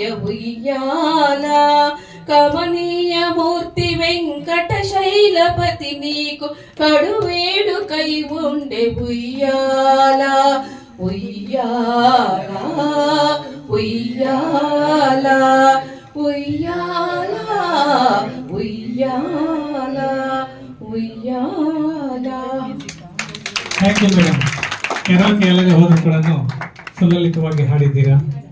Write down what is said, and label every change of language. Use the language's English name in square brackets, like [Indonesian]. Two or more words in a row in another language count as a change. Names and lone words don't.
[Telugu] ఉయ్యాలా కమనీయ మూర్తి వెంకట శైలపతి నీకు కడువేడుకై ఉండే ఉయ్యాలా ఉయ్యాలా ఉయ్యాలా ఉయ్యాలా ఉయ్యాలా ఉయ్యాలా. [English] Thank you madam. [Kannada] ಕೆರಾಕೆ ಎಲ್ಲಗೆ ಹೋದ ಕೂಡ ಸುಲಲಿತವಾಗಿ ಹಾಡಿದ್ದೀರಾ.